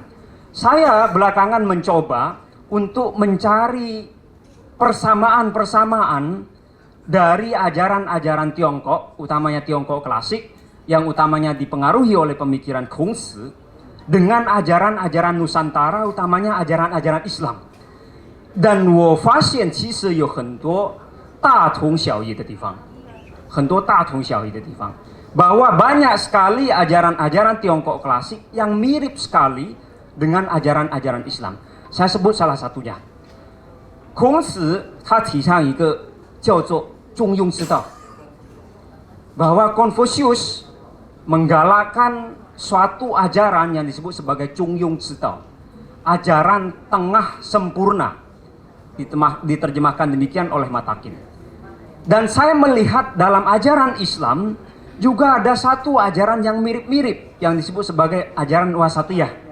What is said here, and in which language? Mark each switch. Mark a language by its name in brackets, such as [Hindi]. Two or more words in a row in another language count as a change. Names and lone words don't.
[Indonesian] Saya belakangan mencoba untuk mencari persamaan-persamaan dari ajaran-ajaran Tiongkok, utamanya Tiongkok klasik, yang utamanya dipengaruhi oleh pemikiran Kongsi, dengan ajaran-ajaran Nusantara, utamanya ajaran-ajaran Islam. [Chinese] Dan 我发现其实有很多大同小异的地方，很多大同小异的地方， [Indonesian] bahwa banyak sekali ajaran-ajaran Tiongkok klasik yang mirip sekali dengan ajaran-ajaran Islam. Saya sebut salah satunya. [Chinese] Kongsi 他提倡一个叫做中庸之道， [Indonesian] bahwa Confucius menggalakkan suatu ajaran yang disebut sebagai [Chinese] 中庸之道, [Indonesian] ajaran tengah sempurna, diterjemahkan demikian oleh Matakin. Dan saya melihat dalam ajaran Islam juga ada satu ajaran yang mirip-mirip yang disebut sebagai ajaran Wasatiyah.